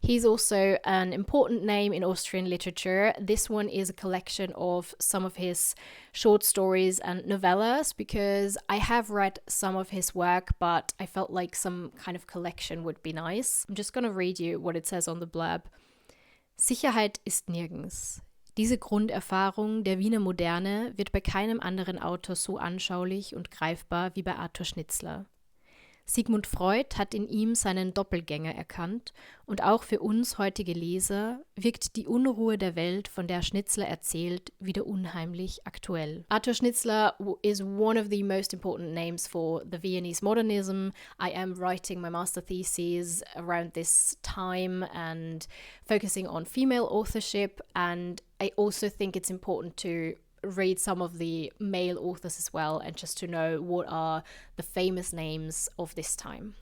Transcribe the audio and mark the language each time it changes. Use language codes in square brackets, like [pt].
[en] He's also an important name in Austrian literature. This one is a collection of some of his short stories and novellas, because I have read some of his work, but I felt like some kind of collection would be nice. I'm just going to read you what it says on the blurb. [de] Sicherheit ist nirgends. Diese Grunderfahrung der Wiener Moderne wird bei keinem anderen Autor so anschaulich und greifbar wie bei Arthur Schnitzler. Sigmund Freud hat in ihm seinen Doppelgänger erkannt und auch für uns heutige Leser wirkt die Unruhe der Welt, von der Schnitzler erzählt, wieder unheimlich aktuell. [en] Arthur Schnitzler is one of the most important names for the Viennese modernism. I am writing my master thesis around this time and focusing on female authorship, and I also think it's important to read some of the male authors as well and just to know what are the famous names of this time.